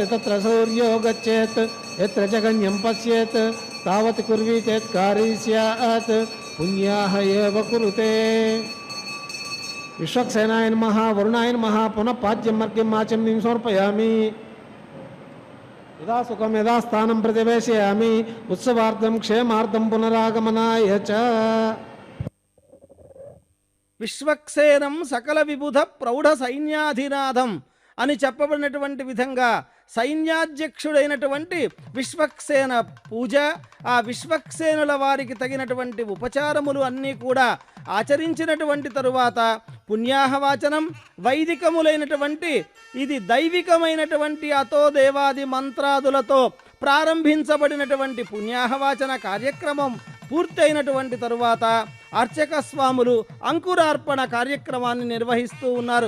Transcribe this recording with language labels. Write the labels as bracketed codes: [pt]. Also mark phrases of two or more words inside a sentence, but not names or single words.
[sa] तत्र सूर्यो गच्छेत् यत्र जगन्यं पश्येत् तावत् कुर्वीतेत् कारी स्यात् पुण्याः एव कुरुते विश्वक्सेनाय नमः वरुणाय नमः पुनः पाद्यम् अर्घ्यम् आचमनीं समर्पयामि यदा सुखं यदा स्थानं प्रतिवेशयामि उत्सवार्थं क्षेमार्थं पुनरागमनाय च విశ్వక్సేనం సకల విబుధ ప్రౌఢ సైన్యాధినాథం [te] అని చెప్పబడినటువంటి విధంగా సైన్యాధ్యక్షుడైనటువంటి విశ్వక్సేన పూజ, ఆ విశ్వక్సేనుల వారికి తగినటువంటి ఉపచారములు అన్నీ కూడా ఆచరించినటువంటి తరువాత పుణ్యాహవాచనం వైదికములైనటువంటి ఇది దైవికమైనటువంటి అతో దేవాది మంత్రాదులతో ప్రారంభించబడినటువంటి పుణ్యాహవాచన కార్యక్రమం పూర్తయినటువంటి తరువాత అర్చక స్వాములు అంకురార్పణ కార్యక్రమాన్ని నిర్వహిస్తూ ఉన్నారు.